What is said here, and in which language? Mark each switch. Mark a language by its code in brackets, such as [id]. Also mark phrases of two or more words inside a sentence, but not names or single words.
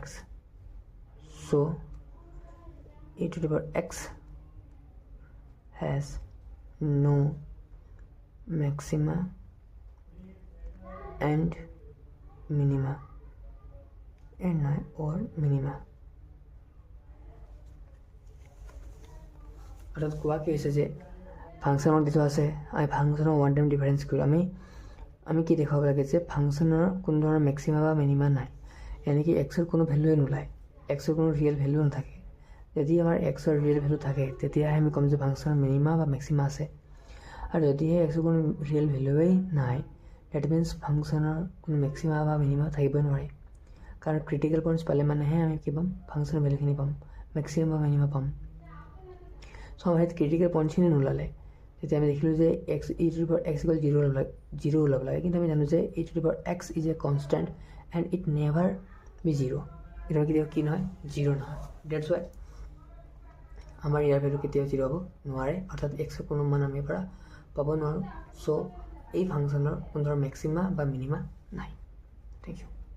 [en] So e to the power x has no maxima and minima or minima. [as] অর্থাৎ কোৱা কি হৈছে যে ফাংশনৰ দিটো আছে আমি ফাংশনৰ [en] one time difference [as] কৰি আমি কি দেখাব লাগে যে ফাংশনৰ কোনো ধৰণৰ ম্যাক্সিমা বা মিনিমা নাই [hi] यानी कि [as] x ৰ কোনো ভ্যালুৱে নোলায় x ৰ কোনো [en] real value [as] নাথাকে যদি আমাৰ x ৰ [en] real value [as] থাকে তেতিয়া আমি কম যে ফাংশনৰ মিনিমা বা ম্যাক্সিমা আছে আৰু যদি x ৰ কোনো ৰিয়েল ভ্যালুৱে নাই [en] that means [as] ফাংশনৰ কোনো ম্যাক্সিমা বা মিনিমা থাকিবই নোৱাৰে কাৰণ [en] critical points [as] পালে মানেহে আমি কি পাম ফাংশনৰ ভ্যালুখিনি পাম ম্যাক্সিমাম বা মিনিমা পাম সো আমাৰ ক্ৰিটিকেল পইণ্টছখিনি নোলালে তেতিয়া আমি দেখিলোঁ যে x [en] e to the power x equal 0 [as] ওলাব লাগে কিন্তু আমি জানো যে [en] e to the power x is a constant and it never be 0 [as] এটা কেতিয়াও কি নহয় 0 নহয় [en] that's why [as] আমাৰ ইয়াৰ ভ্যালু কেতিয়াও 0 হ'ব নোৱাৰে অৰ্থাৎ x ৰ কোনো মান আমি পৰা পাব নোৱাৰো সো এই ফাংশনৰ কোনো ধৰণৰ ম্যাক্সিমা বা মিনিমা নাই [en] thank you